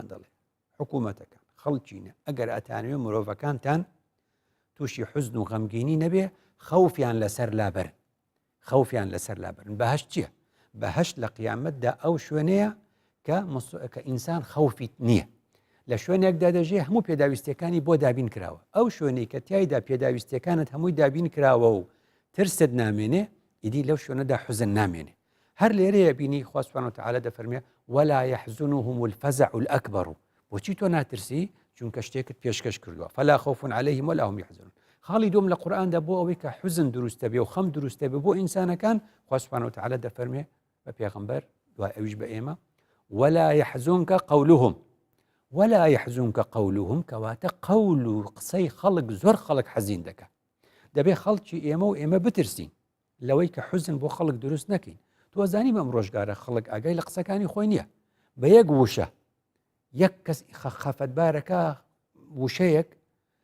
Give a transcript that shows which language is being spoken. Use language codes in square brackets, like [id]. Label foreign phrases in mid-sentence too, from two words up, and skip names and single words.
[ckb] دەڵێ حکوومەتەکان خەڵکینە ئەگەر ئەتانوێ مرۆڤەکانتان تووشی حوزن و غەمگینی نەبێ خەوفیان لەسەر لابەرن خەوفیان لەسەر لابرن بەهشت چییە بەهشت لە قیامەتدا ئەو شوێنەیە کە ئینسان خەوفیت نییە لە شوێنێکدا دەژێ هەموو پێداویستەکانی بۆ دابین کراوە ئەو شوێنەی کە تایدا پێداویستەکانت هەمووی دابین کراوە و ترست نامێنێ ئیدی لەو شوێنەدا حوزن نامێنێ هەر لێرەیە بینی خوا [ar] سوبحانه وتعالى [ckb] دەفەرمێ [ar] ولا يحزنهم الفزع الأكبر [ckb] بۆچی تۆ ناترسی چونکە شتێکت پێشکەش کردووە [ar] فلا خوف عليهم ولا هم يحزنون [ckb] خاڵی دوم لە قورئاندا بۆ ئەوەی کە حوزن دروستە بێ و خەم دروستە بێ بۆ ئینسانەکان خوا [ar] سوبحانه وتعالى [ckb] دەفەرمێ بە پێغەمبەر دوای ئەویش بە ئێمە [ar] ولا يحزنك قولهم ولا يحزنك قولهم [ckb] کەواتە قەول و قسەی خەڵک زۆر خەڵک حەزین دەکە دەبێ خەڵکی ئێمە و ئێمە بترسین لەوەی کە حوزن بۆ خەڵک دروست نەکەین تۆ زانی بەم ڕۆژگارە خەڵک ئاگای لە قسەکانی خۆی نییە بە یەک وشە یەک کەس خەفەتبارەکە وشەیەک